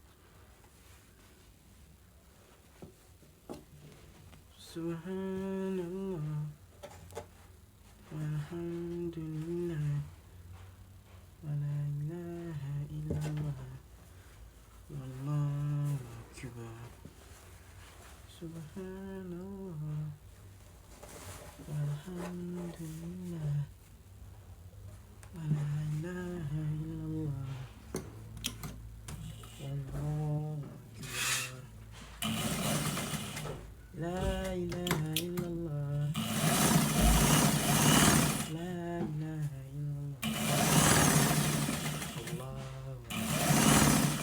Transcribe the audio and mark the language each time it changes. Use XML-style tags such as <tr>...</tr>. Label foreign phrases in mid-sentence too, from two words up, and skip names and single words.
<ar>سبحان الله والحمد لله ولا إله إلا الله الله أكبر. سبحان الله والحمد لله ولا إله إلا الله الله أكبر. لا إله إلا الله لا إله إلا الله الله أكبر.</ar>